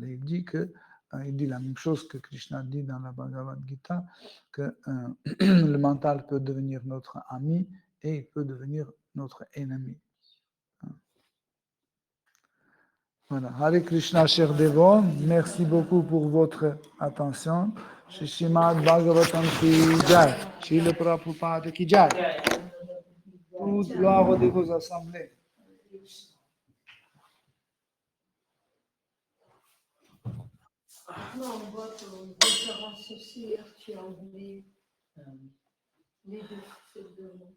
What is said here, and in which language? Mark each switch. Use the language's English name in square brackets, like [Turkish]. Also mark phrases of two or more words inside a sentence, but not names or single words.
[French] Et il dit il dit la même chose que Krishna dit dans la Bhagavad Gita, que le mental peut devenir notre ami et il peut devenir notre ennemi. Voilà. Hare Krishna, chers dévots, merci beaucoup pour votre attention. [Hindi] श्रीमद् भागवतम् की जय, श्रील प्रभुपाद की जय. [French] Toute gloire aux dévots assemblés. Non, on voit qu'on différence aussi, tu as oublié les deux.